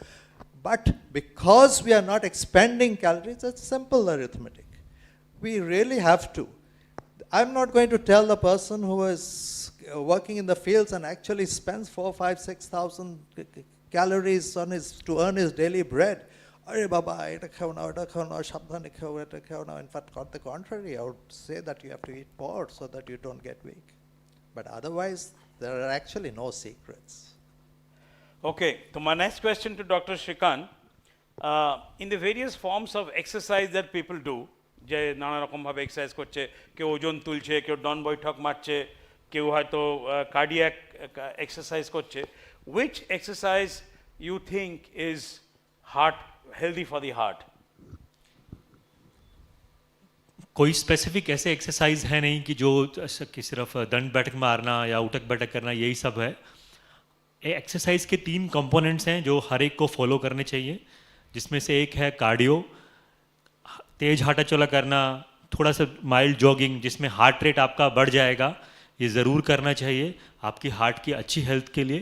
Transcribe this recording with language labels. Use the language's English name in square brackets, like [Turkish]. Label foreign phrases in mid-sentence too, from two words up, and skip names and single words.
[English] But because we are not expending calories, it's simple arithmetic. We really have to. I'm not going to tell the person who is working in the fields and actually spends 4, 5, 6,000 calories to earn his daily bread. [Bangla] আরে বাবা, এটা খাও না, এটা খাও না, শব্দানে খাও, এটা খাও না. [English] In fact, on the contrary, I would say that you have to eat more so that you don't get weak. But otherwise, there are actually no secrets. Okay, so my next question to Dr. Shrikant, in the various forms of exercise that people do, [Bangla] যে নানা রকমভাবে এক্সারসাইজ করছে, কেউ ওজন তুলছে, কেউ ডন বৈঠক মারছে, কেউ হয়তো [English] cardiac exercise [Bangla] করছে, [English] which exercise you think is healthy for the heart? [Hindi] कोई स्पेसिफिक ऐसे एक्सरसाइज है नहीं कि जो कि सिर्फ दंड बैठक मारना या उठक बैठक करना यही सब है. एक्सरसाइज के 3 कंपोनेंट्स हैं जो हर एक को फॉलो करने चाहिए, जिसमें से एक है कार्डियो, तेज हाथा चला करना, थोड़ा सा [English] mild jogging [Hindi] जिसमें [English] heart rate [Hindi] आपका बढ़ जाएगा, ये ज़रूर करना चाहिए आपकी हार्ट की अच्छी हेल्थ के लिए.